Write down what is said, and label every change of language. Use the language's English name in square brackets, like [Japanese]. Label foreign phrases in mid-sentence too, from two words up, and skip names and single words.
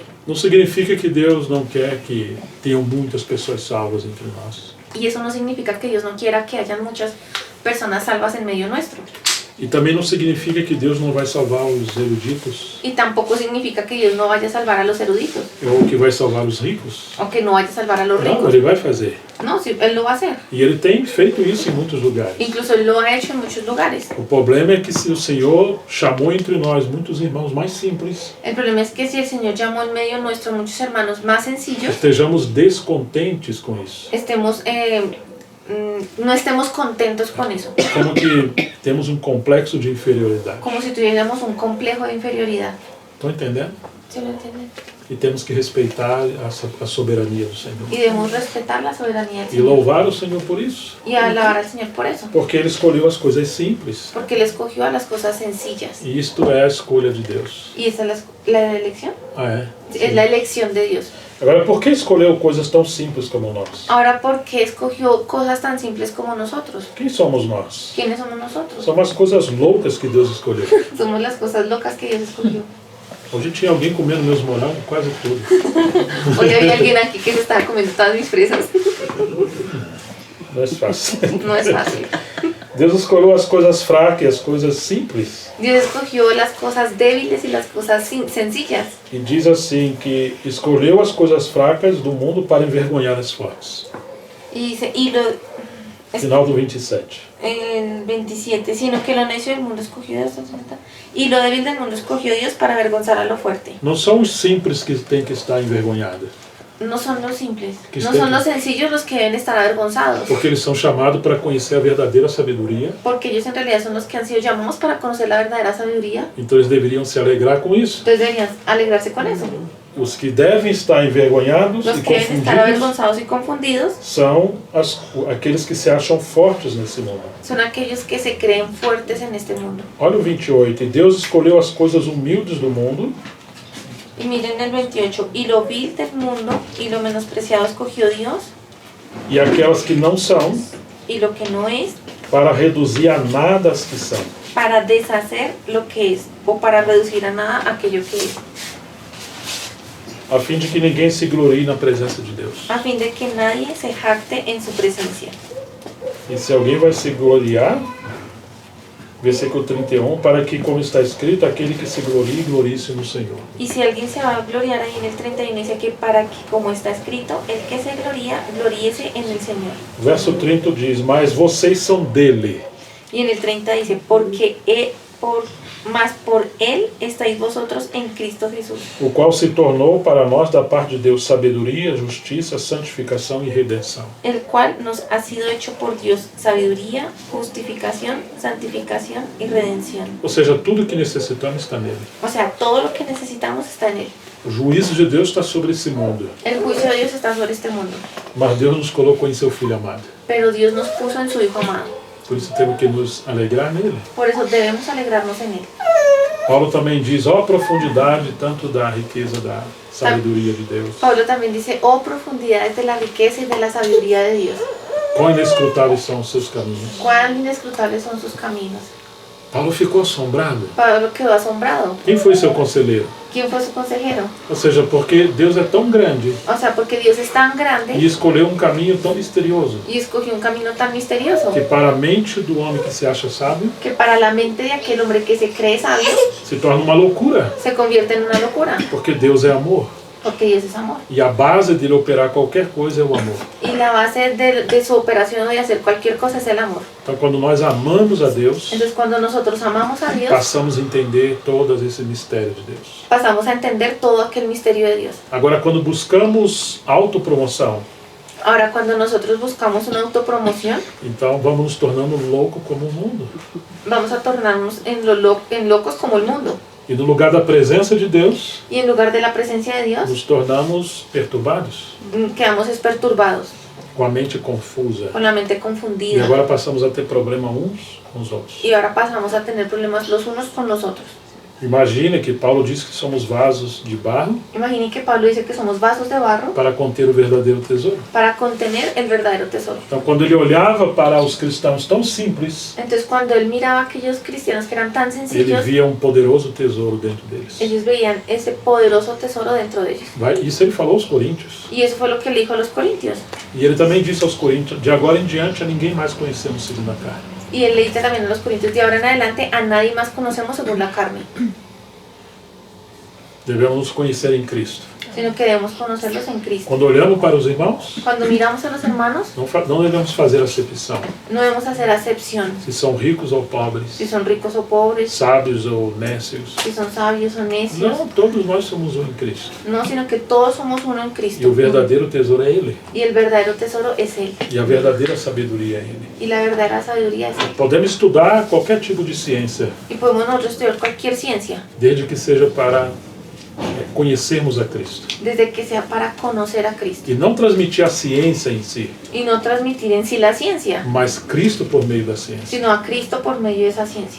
[Portuguese] Não significa que Deus não quer que tenham muitas pessoas salvas entre nós. [Spanish] Y eso no significa que Dios no quiera que hayan muchas personas salvas en medio nuestro. [Portuguese] E também não significa que Deus não vai salvar os eruditos [Spanish] Y tampoco significa que Dios no vaya a salvar a los eruditos [Portuguese] ou que vai salvar os ricos. [Spanish] o que no vaya a salvar a los [Portuguese] Não, [Spanish] ricos. [Portuguese] Ele vai fazer. [Spanish] No, sí, Él lo va a hacer. [Portuguese] E Ele tem feito isso em muitos lugares. [Spanish] Incluso Él lo ha hecho en muchos lugares. [Portuguese] O problema é que se o Senhor chamou entre nós muitos irmãos mais simples, [Spanish] El problema es que si el Señor llamó en medio nuestro a muchos hermanos más sencillos, [Portuguese] estejamos descontentes com isso. [Spanish] no estemos contentos con eso. [Portuguese] Como que temos um complexo de inferioridade. [Spanish] Como si tuviéramos un complejo de inferioridad. [Portuguese] Estão entendendo? [Spanish] ¿Sí lo entienden? [Portuguese] E temos que respeitar a soberania do Senhor. [Spanish] Y debemos respetar la soberanía del [Portuguese] E [Spanish] Señor. [Portuguese] louvar o Senhor por isso. [Spanish] Y alabar al Señor por eso. [Portuguese] Porque Ele escolheu as coisas simples. [Spanish] Porque Él escogió a las cosas sencillas. [Portuguese] E isto é a escolha de Deus. [Spanish] Y esa es la elección. [Portuguese] Ah, é? [Spanish] Es la elección de Dios. [Portuguese] Agora, por que escolheu coisas tão simples como nós? [Spanish] Ahora, ¿por qué escogió cosas tan simples como nosotros? [Portuguese] Quem somos nós? [Spanish] ¿Quiénes somos nosotros? [Portuguese] São as coisas loucas que Deus escolheu. [Spanish] Somos las cosas locas que Dios escogió. [Portuguese] Hoje tinha alguém comendo meus morangos, quase tudo. [Spanish] Hoy había alguien aquí que se estaba comiendo todas mis fresas. [Portuguese] Não é fácil. [Spanish] No es fácil. [Portuguese] Deus escolheu as coisas fracas e as coisas simples. [Spanish] Dios escogió las cosas débiles y las cosas sencillas. [Portuguese] E diz assim que escolheu as coisas fracas do mundo para envergonhar as fortes. [Spanish] Y dice, [Portuguese] Final do 27. [Spanish] el 27, sino que lo necio del mundo escogió Dios, y lo débil del mundo escogió Dios para avergonzar a lo fuerte. [Portuguese] Não são os simples que têm que estar envergonhados, [Spanish] No son los simples, Que no estén- son los sencillos los que deben estar avergonzados, [Portuguese] porque eles são chamados para conhecer a verdadeira sabedoria. [Spanish] porque ellos en realidad son los que han sido llamados para conocer la verdadera sabiduría. [Portuguese] Então eles deveriam se alegrar com isso. [Spanish] Entonces deberían alegrarse con eso. [Portuguese] Os que devem estar envergonhados [Spanish] Los [Portuguese] e [Spanish] que deben estar [Portuguese] confundidos [Spanish] avergonzados y confundidos [Portuguese] são aqueles que se acham fortes nesse mundo. [Spanish] son aquellos que se creen fuertes en este mundo. [Portuguese] Olha o 28. E Deus escolheu as coisas humildes do mundo [Spanish] Y miren el 28, y lo vil del mundo y lo menospreciado escogió Dios, [Portuguese] e aquelas que não são, [Spanish] y lo que no es, [Portuguese] para reduzir a nada as que são, [Spanish] para deshacer lo que es, o para reducir a nada aquello que es, [Portuguese] a fim de que ninguém se glorie na presença de Deus. [Spanish] a fin de que nadie se jacte en su presencia. [Portuguese] E se alguém vai se gloriar, versículo 31, para que, como está escrito, aquele que se glorie, glorie-se no Senhor. [Spanish] Y si alguien se va a gloriar ahí en el 31, dice que para que, como está escrito, el que se gloría, gloríese en el Señor. [Portuguese] Verso 30 diz, mas vocês são dele, [Spanish] Y en el 30 dice, mas por él estáis vosotros en Cristo Jesús, [Portuguese] o qual se tornou para nós da parte de Deus sabedoria, justiça, santificação e redenção. [Spanish] el cual nos ha sido hecho por Dios sabiduría, justificación, santificación y redención. [Portuguese] Ou seja, tudo que necessitamos está nele. [Spanish] O sea, todo lo que necesitamos está en él. [Portuguese] O juízo de Deus está sobre esse mundo, [Spanish] El juicio de Dios está sobre este mundo, [Portuguese] mas Deus nos colocou em seu Filho amado. [Spanish] pero Dios nos puso en su Hijo amado. [Portuguese] Por isso temos que nos alegrar nele. [Spanish] Por eso debemos alegrarnos en él. [Portuguese] Paulo também diz, ó profundidade tanto da riqueza da sabedoria de Deus, [Spanish] Pablo también dice, oh profundidades de la riqueza y de la sabiduría de Dios, [Portuguese] quão inescrutáveis são os seus caminhos. [Spanish] cuán inescrutables son sus caminos. [Portuguese] Paulo ficou assombrado. [Spanish] Pablo quedó asombrado. [Portuguese] Quem foi seu conselheiro? [Spanish] ¿Quién fue su consejero? [Portuguese] Ou seja, porque Deus é tão grande [Spanish] O sea, porque Dios es tan [Portuguese] e grande escolheu um caminho tão misterioso [Spanish] y escogió un camino tan misterioso [Portuguese] que para a mente do homem que se acha sábio [Spanish] que para la mente de aquel hombre que se cree sabio [Portuguese] se torna uma loucura, [Spanish] se convierte en una locura, [Portuguese] porque Deus é amor [Spanish] porque Dios es amor. [Portuguese] e a base de ele operar qualquer coisa é o amor. [Spanish] Y la base de su operación o de hacer cualquier cosa es el amor. [Portuguese] Então, quando nós amamos a Deus, [Spanish] Entonces, cuando nosotros amamos a Dios, [Portuguese] passamos a entender todos esses mistérios de Deus. [Spanish] pasamos a entender todo aquel misterio de Dios. [Portuguese] Agora, quando buscamos autopromoção, [Spanish] Ahora, cuando nosotros buscamos una autopromoción, [Portuguese] então vamos nos tornando loucos como o mundo. [Spanish] vamos a tornarnos en locos como el mundo. [Portuguese] E no lugar da presença de Deus, [Spanish] Y en lugar de la presencia de Dios, [Portuguese] nos tornamos perturbados, [Spanish] quedamos perturbados, [Portuguese] com a mente confusa. [Spanish] con la mente [Portuguese] E [Spanish] confundida. [Portuguese] agora passamos a ter problema uns com os outros. [Spanish] Y ahora pasamos a tener problemas los unos con los otros. [Portuguese] Imagine que Paulo diz que somos vasos de barro [Spanish] Imaginen que Pablo dice que somos vasos de barro [Portuguese] para conter o verdadeiro tesouro. [Spanish] para contener el verdadero tesoro. [Portuguese] Então, quando ele olhava para os cristãos tão simples, [Spanish] Entonces cuando él miraba a aquellos cristianos que eran tan [Portuguese] ele [Spanish] sencillos, [Portuguese] via um poderoso tesouro dentro deles. [Spanish] ellos veían ese poderoso tesoro dentro de ellos. [Portuguese] Isso ele falou aos coríntios. [Spanish] Y eso fue lo que le dijo a los corintios. [Portuguese] E ele também disse aos coríntios, de agora em diante a ninguém mais conhecemos segundo a carne. [Spanish] Y él le dice también a los corintios, de ahora en adelante a nadie más conocemos según la carne, [Portuguese] Devemos nos conhecer em Cristo. [Spanish] sino que debemos conocerlos en Cristo. [Portuguese] Quando olhamos para os irmãos, [Spanish] Cuando miramos a los hermanos, [Portuguese] não devemos fazer acepção. [Spanish] no debemos hacer acepción, [Portuguese] Se são ricos ou pobres, [Spanish] si son ricos o pobres, [Portuguese] sábios ou nécios. [Spanish] si son sabios o necios. [Portuguese] Não, todos nós somos um em Cristo. [Spanish] No, sino que todos somos uno en [Portuguese] E [Spanish] Cristo. [Portuguese] o verdadeiro tesouro é Ele. [Spanish] Y el verdadero tesoro es Él. [Portuguese] E a verdadeira sabedoria é Ele. [Spanish] Y la verdadera sabiduría es Él. [Portuguese] Podemos estudar qualquer tipo de ciência, [Spanish] Y podemos nosotros estudiar cualquier ciencia, [Portuguese] desde que seja para conhecermos a Cristo. [Spanish] desde que sea para conocer a Cristo. [Portuguese] E não transmitir a ciência em si, [Spanish] Y no transmitir en sí la ciencia, [Portuguese] mas Cristo por meio da ciência. [Spanish] sino a Cristo por medio de esa ciencia.